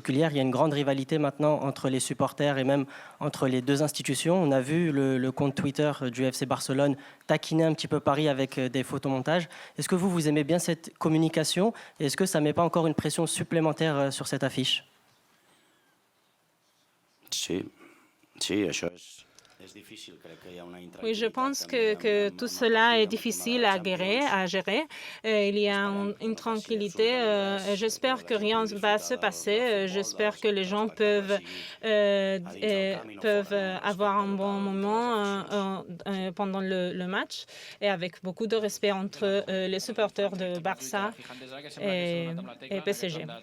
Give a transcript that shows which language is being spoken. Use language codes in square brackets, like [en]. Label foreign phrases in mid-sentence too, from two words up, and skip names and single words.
[fr] Il y a une grande rivalité maintenant entre les supporters et même entre les deux institutions. On a vu le compte Twitter du FC Barcelone taquiner un petit peu Paris avec des photomontages. Est-ce que vous aimez bien cette communication? Et est-ce que ça ne met pas encore une pression supplémentaire sur cette affiche? [ca] Sí, això és... [fr] Oui, je pense que tout cela est difficile à gérer. Il y a une tranquillité. J'espère que rien ne va se passer. J'espère que les gens peuvent avoir un bon moment pendant le match et avec beaucoup de respect entre les supporters de Barça et PSG.